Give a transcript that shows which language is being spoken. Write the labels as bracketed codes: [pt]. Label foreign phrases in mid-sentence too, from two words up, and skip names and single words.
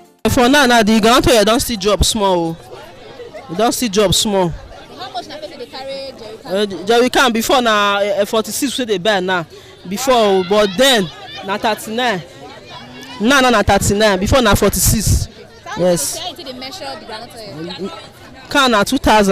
[pcm] For now, the groundnut oil don't still drop small. It don't still drop small. How much na person dey carry jerrycan? Jerrycan before na 46 wey dey buy now. Before, but then na 39. Now na 39. Before na 46. Yes. How you take dey measure the groundnut oil? Can na 2,000.